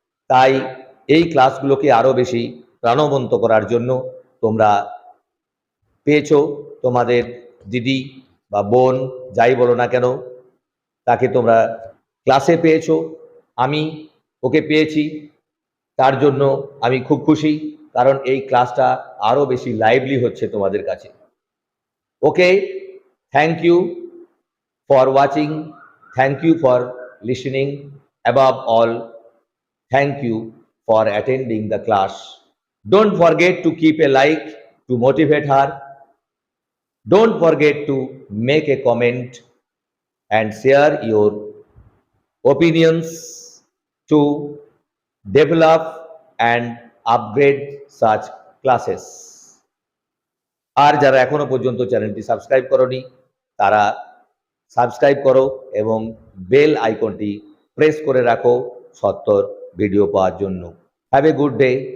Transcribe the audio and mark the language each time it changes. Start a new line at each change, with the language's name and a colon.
Bangla: তাই এই ক্লাসগুলোকে আরো বেশি প্রাণবন্ত করার জন্য তোমরা পেয়েছো তোমাদের দিদি বা বোন, যাই বলো না কেন, তাকে তোমরা ক্লাসে পেয়েছো, আমি ওকে পেয়েছি। তার জন্য আমি খুব খুশি, কারণ এই ক্লাসটা আরো বেশি লাইভলি হচ্ছে তোমাদের কাছে।
English: Okay, thank you for watching, thank you for listening, above all thank you for attending the class. Don't forget to keep a like to motivate her. Don't forget to make a comment and share your opinions to develop and upgrade such classes.
Bangla: আর যারা এখনো পর্যন্ত চ্যানেলটি subscribe করনি তারা subscribe করো এবং bell আইকনটি press করে রাখো সত্তর ভিডিও পাওয়ার জন্য।
English: Have a good day.